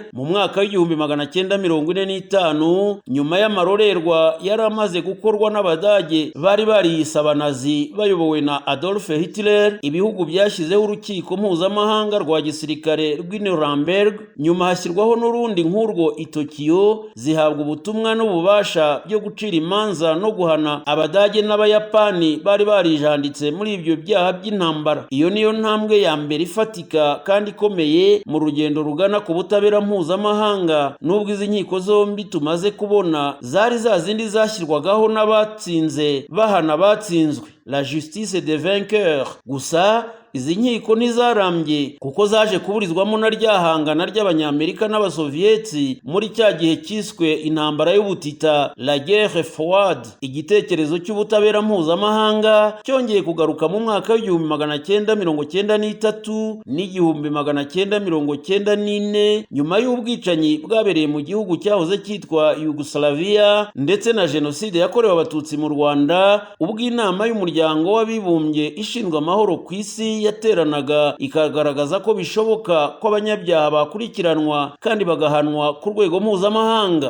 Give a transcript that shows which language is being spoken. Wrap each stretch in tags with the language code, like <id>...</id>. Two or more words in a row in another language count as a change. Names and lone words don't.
<rw>Mu mwaka w'1945 nyuma y'amarorerwa yari amaze gukorwa n'Abadage bari bariyise Abanazi bayobowe na Adolf Hitler, ibihugu byashyizeho urukiko mpuzamahanga rwa gisirikare rw'i Nuremberg, nyuma hashyirwaho n'urundi nk'urwo i Tokyo, zihabwa ubutumwa n'ububasha byo gucira imanza no guhana Abadage n'Abayapani bari barijanditse muri ibyo byaha by'intambara. Iyo niyo ntambwe ya mbere ifatika kandi ikomeye mu rugendo rugana ku butabera mpuzamahanga, nubwo izi nkiko zombi tumaze kubona zari za zindi zashyirwagaho n'abatsinze bahana abatsinzwe,</rw> <fr>la justice des vainqueurs.</fr> <rw>Gusa izi nkiko ntizarambye kuko zaje kuburizwamo na ryahangana ry'Abanyamerika n'Abasoviyeti muri cya gihe cyiswe intambara y'ubutita,</rw> <fr>la guerre froide.</fr> <rw>Igitekerezo cy'ubutabera mpuzamahanga cyongeye kugaruka mu mwaka w'1993 n'1994 nyuma y'ubwicanyi bwabereye mu gihugu cyahoze cyitwa Yugoslavia ndetse na jenoside yakorewe Abatutsi mu Rwanda, ubwo inama y'umuryango w'abibumbye ishinzwe amahoro ku isi yateranaga ikagaragaza ko bishoboka ko abanyabyaha bakurikiranwa kandi bagahanwa ku rwego mpuzamahanga.</rw>